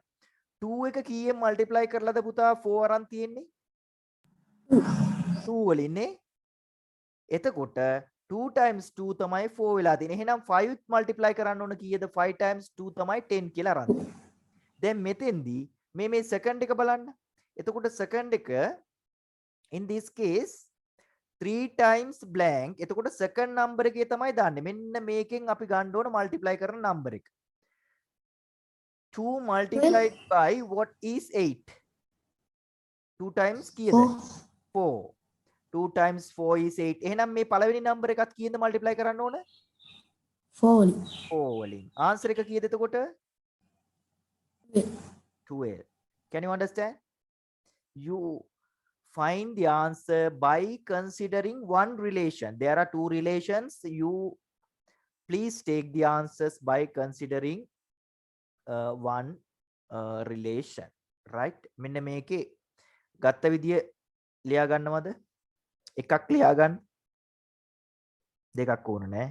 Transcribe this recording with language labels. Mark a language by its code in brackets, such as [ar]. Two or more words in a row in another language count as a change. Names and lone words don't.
[si] 2 එක කීයෙන් මල්ටිප්ලයි කරලාද පුතා 4 අරන් තියෙන්නේ? 2 වලින්නේ. එතකොට 2 times 2 තමයි 4 වෙලා තියෙන්නේ. එහෙනම් 5 මල්ටිප්ලයි කරන්න ඕන කීයද? 5 times 2 තමයි 10 කියලා අරන් තියෙන්නේ. දැන් මෙතෙන්දී මේ සෙකන්ඩ් එක බලන්න. එතකොට second එක [en] in this case 3 times blank. [si] එතකොට [en] second number [si] එකේ තමයි දාන්නේ. මෙන්න මේකෙන් අපි ගන්න ඕන multiply කරන number එක. [en] 2 multiplied by what is 8? [si] 2 times කීයද? 4. [en] 2 times 4 is 8. [si] එහෙනම් මේ පළවෙනි number එකත් කීයද multiply කරන්න ඕන? 4. 4 වලින්. answer එක කීයද එතකොට? 12. [en] Can you understand? You find the answer by considering one relation. There are two relations. You please take the answers by considering one relation. Right? [si] මෙන්න මේකේ ගත්ත විදිය ලියා ගන්නවද? එකක් ලියා ගන්න. දෙකක් ඕන නෑ.